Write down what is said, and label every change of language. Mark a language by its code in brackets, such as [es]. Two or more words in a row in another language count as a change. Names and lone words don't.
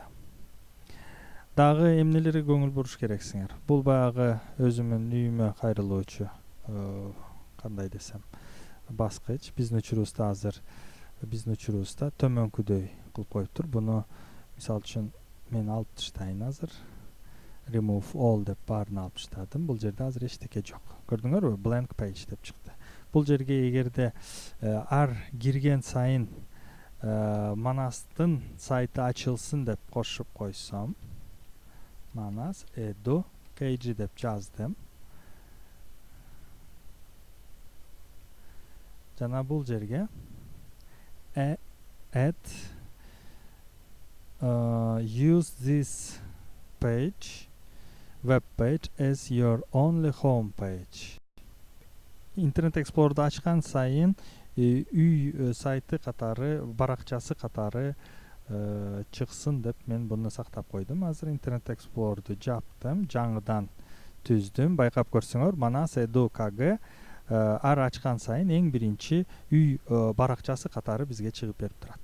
[ky] Дагы эмнелерге көңүл буруш керексиңер? Бул баягы өзүмдүн үйүмө кайрылуучу кандай десем, баскыч. Биздин учурубузда төмөнкүдөй кылып коюптур. Буну мисалы үчүн мен алып таштайын азыр. [en] Remove all [ky] деп баарын алып таштадым. Бул жерде азыр эчтеке жок. Көрдүңөрбү? [en] Blank page [ky] деп чыкты. Бул жерге эгерде ар кирген сайын Манастын сайты ачылсын деп кошуп койсом, Manas edu kg деп жаздым. Жана бул жерге [en] add use this web page as your only home page. [ky] Internet Explorer'da ачкан сайын үй сайты катары, баракчасы катары чыксын деп мен буну сактап койдум. Азыр Internet Explorer'ду жаптым, жаңыдан түздүм. Байкап көрсөңөр, Manas edu kg ар ачкан сайын эң биринчи үй баракчасы катары бизге чыгып берип турат.